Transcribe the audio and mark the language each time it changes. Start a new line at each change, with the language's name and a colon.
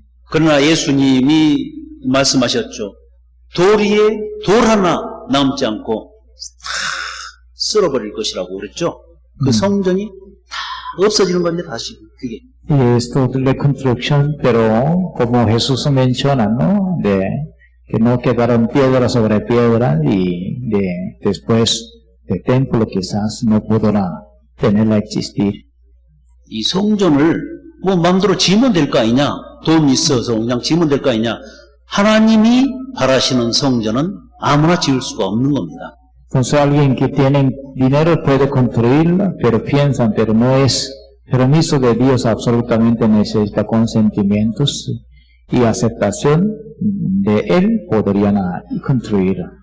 Korean: 그러나 예수님이 말씀하셨죠. 돌 하나 남지 않고 다 쓸어버릴 것이라고 그랬죠. 그 성전이 다 없어지는 건데 다시 그게.
Spanish: Y esto de la construcción, pero como Jesús menciona, ¿no? Que no quedaron piedra sobre piedra y después el templo quizás no podrá tenerla existir.
Korean: 이 성전을 뭐 마음대로 지으면 될 거 아니냐? 돈 있어서 그냥 지으면 될 거 아니냐? 하나님이 바라시는 성전은 아무나 지을 수가 없는 겁니다.
Spanish: Entonces alguien que tiene dinero puede construirla, pero piensan, pero no es permiso de Dios, absolutamente necesita consentimientos y aceptación de Él, podrían construir.